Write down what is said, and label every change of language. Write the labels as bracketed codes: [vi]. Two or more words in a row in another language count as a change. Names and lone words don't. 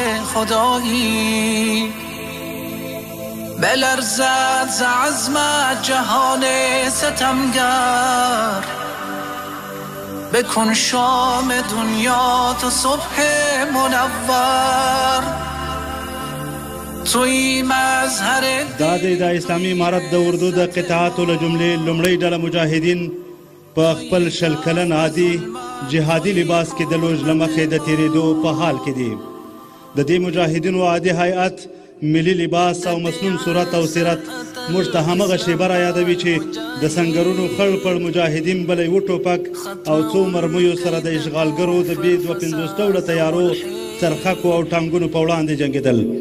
[fa] خدایی بلرزد ز عزمت جهان ستمگر بکن شام دنیا تو صبح منور توی مظهر [ps] دا د اسلامي امارت د اردو د قطاعاتو له جملې لومړۍ ډله مجاهدین په خپل شل کلن عادي جهادي لباس کې د لوج له مخې د تېرېدو په حال کې دي. د دې مجاهدینو عادي هیئت ملي لباس او مسنون صورت او سیرت موږ ته همغه شیبه را یادوي چې د سنګرونو خړ پړ مجاهدین بل یو ټوپک او څو مرمیو سره د اشغالګرو د بې 250 ډوله تیارو څرخکو او ټانګونو په وړاندې جنګېدل.